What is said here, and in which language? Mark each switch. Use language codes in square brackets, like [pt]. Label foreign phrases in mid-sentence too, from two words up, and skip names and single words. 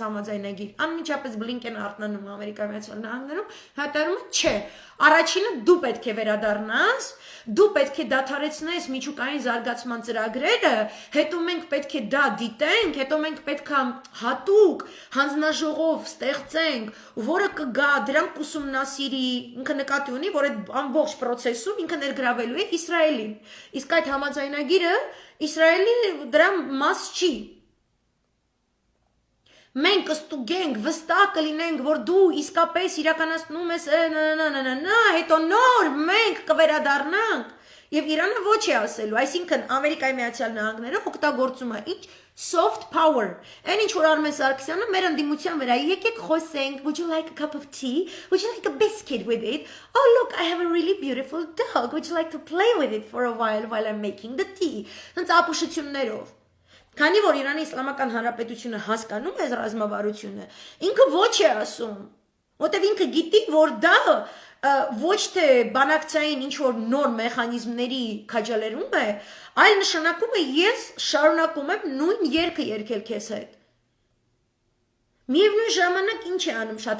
[hy] համաձայնագիր։ Անմիջապես Բլինկենը արտանում Ամերիկայի Միացյալ Նահանգներում հայտարարում է, չէ, առաջինը դու պետք է վերադառնաս, դու պետք է դադարեցնես միջուկային զարգացման ծրագրերը, հետո մենք պետք է դա դիտենք, հետո մենք պետք է հատուկ հանձնաժողով ստեղծենք, որը կգա դրանք կուսումնասիրի, ինքը նկատի ունի, որ այդ ամբողջ process-ում ինքը ներգրավելու է Իսրայելին։ Իսկ այդ համաձայնագիրը Իսրայելի դրա մաս չի։ Մենք կստուգենք, վստահ կլինենք, որ դու իսկապես իրականացնում ես հետո նոր մենք կվերադառնանք եւ Իրանը ոչ է ասելու, այսինքն Ամերիկայի Միացյալ Նահանգները օգտագործում է ինչ [en] soft power, [hy] այն ինչ որ Արմեն Սարգսյանը մեր ընդդիմության վրա եկեք խոսենք, [en] would you like a cup of tea, would you like a biscuit with it, oh look I have a really beautiful dog, would you like to play with it for a while I'm making the tea, [hy] հենց ապուշություններով Քանի որ Իրանի Իսլամական Հանրապետությունը հասկանում է ռազմավարությունը, ինքը ոչ է ասում, որտեղ ինքը գիտի, որ դա ոչ թե բանակցային ինչ որ նոր մեխանիզմների քաջալերում է, այլ նշանակում է ես շարունակում եմ նույն երգը երգել քեզ հետ։ Միևնույն ժամանակ ինչ է անում շատ